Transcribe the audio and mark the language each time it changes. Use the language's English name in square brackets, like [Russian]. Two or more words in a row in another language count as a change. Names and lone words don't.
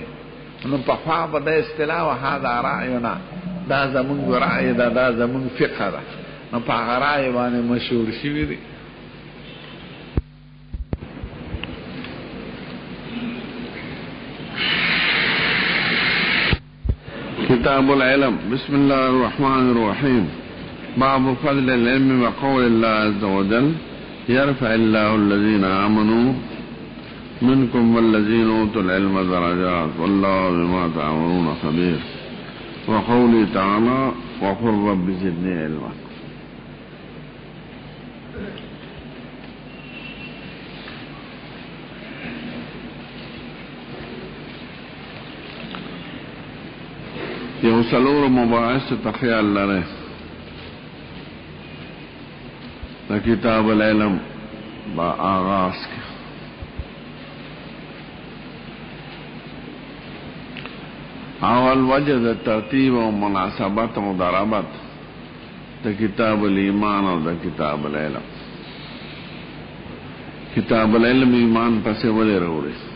[Pashto] نو پخوا به د اصطلاح [Arabic] و هذا رأینا، [Pashto] دا زمونږ رأی ده، دا زمونږ فقه ده. نو په هغه رأی باندې مشهور شوي دي. [Arabic] کتاب العلم. بسم الله الرحمن الرحیم. باب فضل العلم وقول الله عز وجل يرفع الله الذين آمنوا منكم والذين اوتوا العلم درجات والله بما تعملون خبير. وقوله تعالى وقل رب زدني علما. [Pashto] یو څلور مباحث ته خیال لرئ د کتاب العلم با آغاز کې. اول وجه د ترتیب او مناسبت او مداربت د کتاب الایمان او د کتاب العلم. کتاب العلم ایمان پسې ولې راوړي؟